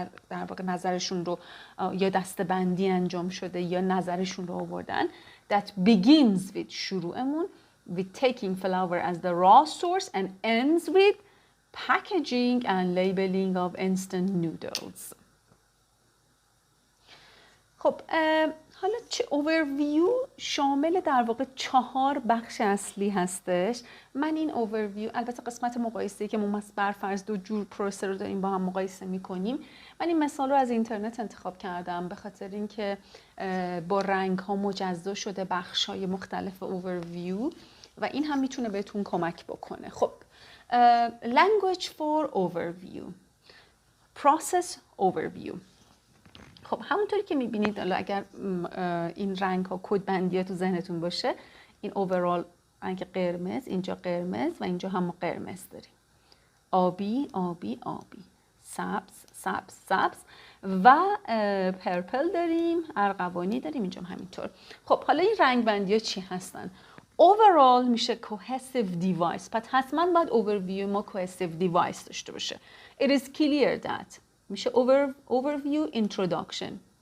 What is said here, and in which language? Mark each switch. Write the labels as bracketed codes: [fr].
[fa] در واقع نظرشون رو یا دسته‌بندی انجام شده یا نظرشون رو آوردن. [en] That begins with [fa] شروعمون [en] with taking flour as the raw source and ends with packaging and labeling of instant noodles. [fa] خب حالا چه overview شامل در واقع 4 بخش اصلی هستش. من این overview البته قسمت مقایسه‌ای که ما بر فرض 2 جور پروسه رو داریم با هم مقایسه می‌کنیم. من این مثال رو از اینترنت انتخاب کردم به خاطر اینکه با رنگ‌ها مجزا شده بخش‌های مختلف overview و این هم میتونه بهتون کمک بکنه. [en] خب language for overview. process overview. [fa] خب همونطوری که میبینید اگر این رنگ ها کد بندی تو ذهنتون باشه این اوورال رنگ قرمز، اینجا قرمز و اینجا هم قرمز داریم. آبی، آبی، آبی، سبز، سبز، سبز و پرپل داریم، ارغوانی داریم، اینجا هم همینطور. خب حالا این رنگ بندی ها چی هستن؟ overall میشه cohesive device. پس حتما باید overview ما cohesive device داشته باشه. [en] It is clear that [fa] میشه [en] overview introduction.